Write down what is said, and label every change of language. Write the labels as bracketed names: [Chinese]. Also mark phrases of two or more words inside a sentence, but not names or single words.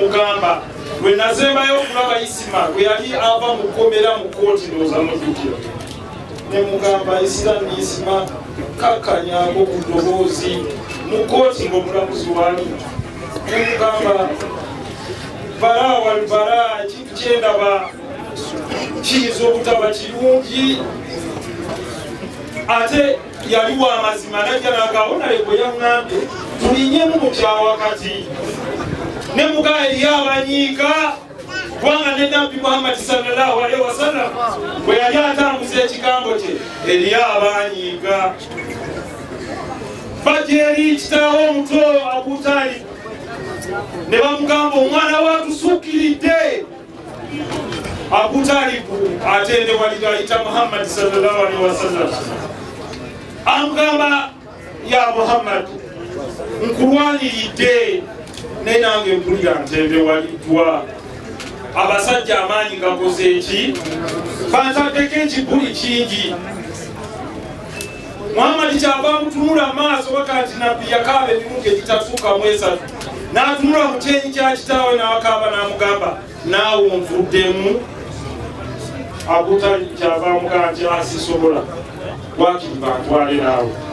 [Ganda] mugamba lwe nazembayo okulaba Isima lwe yali ava mu kkomera mu kooti ndowooza mujjukira ne mugamba Isiramu Isima kakkanyaako ku ddoboozi mu kooti ng'omulamuzi wali ne mugamba balaa walbalaa ekintu kyendaba kiyinza obutaba kirungi ate yali wa mazima najja nagawo naye bwe yaŋŋambye tulinyemu mu kyawakati ne mugaa eri abanyiika kubanga ne nabbi Muhammad [Arabic] صلى الله عليه وسلم [Ganda] bwe yali atambuza ekigambo kye eri abanyiika bajja eri kitaawo omuto Abu Talib ne bamugamba omwana watusuukiridde Abu Talib atendewalira ayita Muhammad [Arabic] صلى الله عليه وسلم [Ganda] amugamba ya Muhammad nkulwaniridde naye nange mpulira ntendewaliddwa abasajja amaanyi gakoze eki bantaddeko ekibuli kingi Muhammad kyava mutunula maaso baka nti nabbi yakaaba emirundi egitatuuka mu esatu n'atunula mu kyenyi kya kitaawe n'akaaba n'amugamba naawe onvuddemu Abu Talib kyava amugamba nti asisobola wakiri bantwale naawe